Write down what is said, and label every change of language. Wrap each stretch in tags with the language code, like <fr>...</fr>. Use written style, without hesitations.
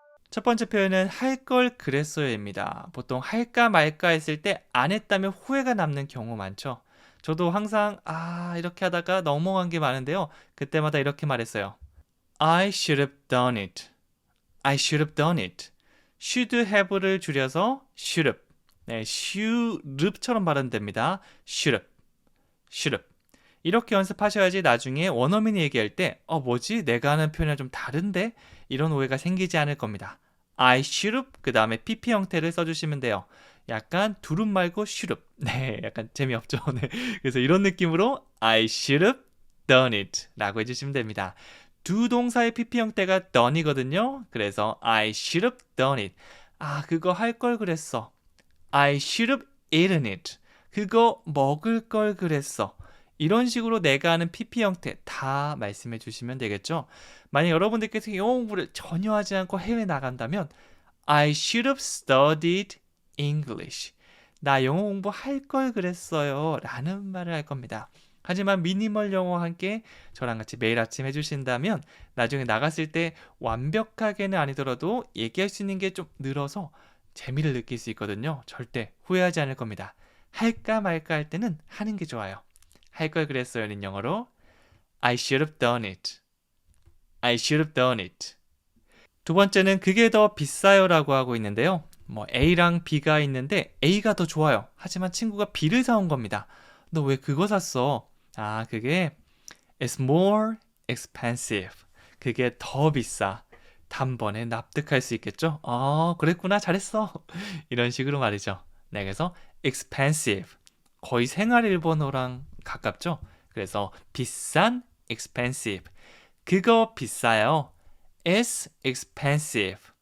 <ko>첫 번째 표현은 할 걸 그랬어요입니다. 보통 할까 말까 했을 때 안 했다면 후회가 남는 경우 많죠. 저도 항상 이렇게 하다가 넘어간 게 많은데요. 그때마다 이렇게 말했어요.</ko> <en>I should have done it. I should have done it. should have를 줄여서 should have.</en> <ko>네, should처럼 발음됩니다.</ko> <en>should have. should have.</en> <ko>이렇게 연습하셔야지 나중에 원어민이 얘기할 때 뭐지? 내가 하는 표현이랑 좀 다른데? 이런 오해가 생기지 않을 겁니다.</ko> <en>I should have</en> <ko>그 다음에 PP 형태를 써주시면 돼요. 약간 두릅 말고 should have. 네, 약간 재미없죠. 네. 그래서 이런 느낌으로</ko> <en>I should have done it</en> <ko>라고 해주시면 됩니다. 두 동사의 PP 형태가 done이거든요. 그래서</ko> <en>I should have done it.</en> <ko>그거 할 걸 그랬어.</ko> <en>I should have eaten it.</en> <ko>그거 먹을 걸 그랬어. 이런 식으로 내가 하는 PP 형태 다 말씀해 주시면 되겠죠. 만약 여러분들께서 영어 공부를 전혀 하지 않고 해외 나간다면</ko> <en>I should have studied English.</en> <ko>나 영어 공부 할 걸 그랬어요. 라는 말을 할 겁니다. 하지만 미니멀 영어와 함께 저랑 같이 매일 아침 해주신다면 나중에 나갔을 때 완벽하게는 아니더라도 얘기할 수 있는 게 좀 늘어서 재미를 느낄 수 있거든요. 절대 후회하지 않을 겁니다. 할까 말까 할 때는 하는 게 좋아요. 할 걸 그랬어요는 영어로</ko> <en>I should have done it. I should have done it.</en> <ko>두 번째는 그게 더 비싸요 라고 하고 있는데요. A랑 B가 있는데 A가 더 좋아요. 하지만 친구가 B를 사온 겁니다. 너 왜 그거 샀어? 그게</ko> <en>It's more expensive.</en> <ko>그게 더 비싸. 단번에 납득할 수 있겠죠? 그랬구나. 잘했어. 이런 식으로 말이죠. 네, 그래서 expensive. 거의 생활 일본어랑 가깝죠? 그래서 비싼 expensive. 그거 비싸요.</ko> <en>It's expensive.</en>